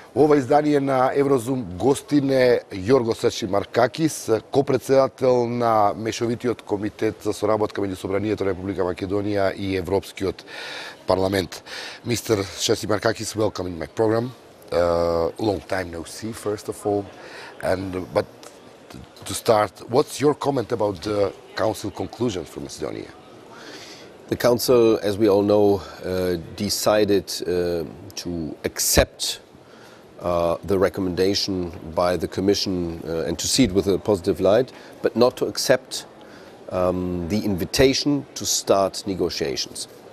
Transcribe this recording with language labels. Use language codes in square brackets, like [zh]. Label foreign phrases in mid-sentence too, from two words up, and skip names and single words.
[mk] ова издание на Еврозум гостин е Јоргос Шацимаркакис, копредседател на Мешовитиот комитет за соработка меѓу Собранието на Република Македонија и Европскиот парламент. [en] Mr. Шацимаркакis, welcome in my program. Long time no see, first of all. But to start, what's your comment about the Council conclusions for Macedonia? The Council, as we all know, decided to accept the recommendation by the Commission and to see it with a positive light, but not to accept the invitation to start negotiations.